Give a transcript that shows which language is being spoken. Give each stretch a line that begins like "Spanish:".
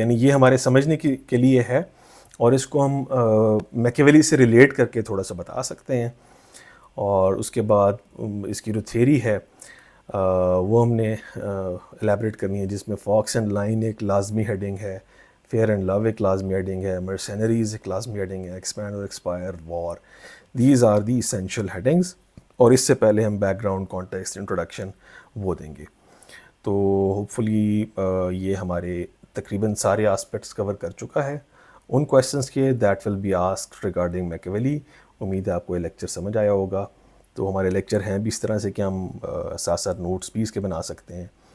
Urdu: یعنی یہ ہمارے سمجھنے کے لیے ہے اور اس کو ہم میکیویلی سے ریلیٹ کر کے تھوڑا سا بتا سکتے ہیں. اور اس کے بعد اس کی جو تھیری ہے وہ ہم نے الیبریٹ کرنی ہے، جس میں فاکس اینڈ لائن ایک لازمی ہیڈنگ ہے، فیئر اینڈ لو ایک لازمی ہیڈنگ ہے، مرسینریز ایک لازمی ہیڈنگ ہے، ایکسپینڈ اور expire, war.
English: These are the essential headings.
Urdu: اور اس سے پہلے ہم بیک گراؤنڈ کانٹیکسٹ انٹروڈکشن وہ دیں گے. تو ہوپ فلی یہ ہمارے تقریباً سارے آسپیکٹس کور کر چکا ہے ان کویشچنس کے
English: that will be asked regarding
Urdu: میکیویلی. امید ہے آپ کو یہ لیکچر سمجھ آیا ہوگا. تو ہمارے لیکچر ہیں بھی اس طرح سے کہ ہم ساتھ ساتھ نوٹس بھی اس کے بنا سکتے ہیں.